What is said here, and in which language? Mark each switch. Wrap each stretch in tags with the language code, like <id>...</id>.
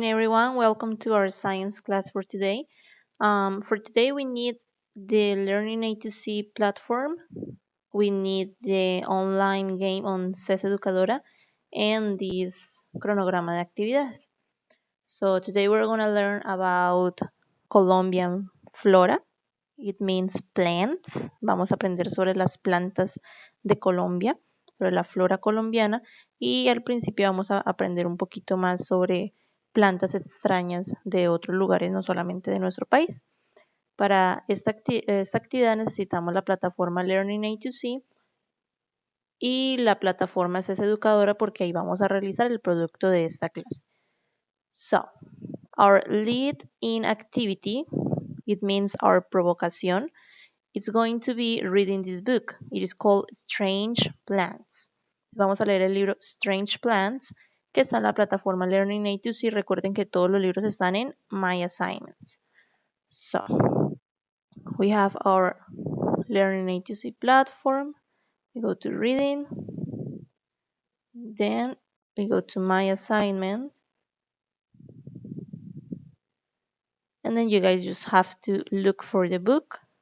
<en>Everyone, welcome to our science class for today. For today, we need the Learning A to C platform. We need the online game on CES Educadora and this cronograma de actividades. So today we're going to learn about Colombian flora. It means plants.</en> <es>Vamos a aprender sobre las plantas de Colombia, sobre la flora colombiana y al principio vamos a aprender un poquito más sobre plantas extrañas de otros lugares, no solamente de nuestro país. Para esta actividad necesitamos la plataforma Learning A2C y la plataforma CES Educadora porque ahí vamos a realizar el producto de esta clase.</es> <en>So, our lead-in activity, it means our provocación, it's going to be reading this book. It is called Strange Plants.</en> <es>Vamos a leer el libro Strange Plants, que está en la plataforma Learning A2C. Recuerden que todos los libros están en My Assignments.</es> <en>So, we have our Learning A2C platform. We go to Reading. Then we go to My Assignment. And then you guys just have to look for the book.</en>